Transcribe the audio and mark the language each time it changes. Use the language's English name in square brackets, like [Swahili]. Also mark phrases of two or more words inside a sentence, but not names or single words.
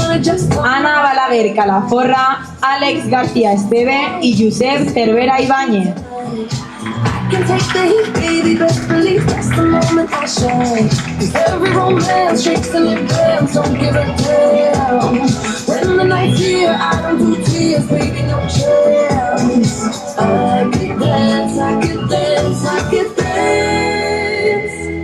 [English] just [Spanish] Ana Balaguer Calaforra, Àlex García Esteve y Josep Cervera Ibáñez. [English] I can take the heat, baby, best believe that's the moment I shine. 'Cause every romance shakes and it bends, don't give a damn. When the night's here, I don't do tears, baby, no chance. I could dance, I could dance, I could dance.